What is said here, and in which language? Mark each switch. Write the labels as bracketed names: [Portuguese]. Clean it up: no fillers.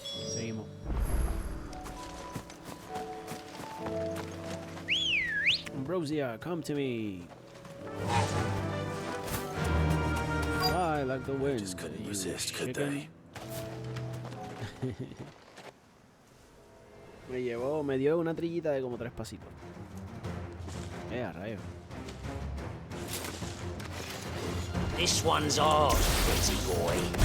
[Spanish] Seguimos. [English] Ambrosia, come to me. Fly like the wind. Just couldn't resist, could they? [Spanish] Me dio una trillita de como 3 pasitos. A rayo. [English] This one's ours, pretty boy.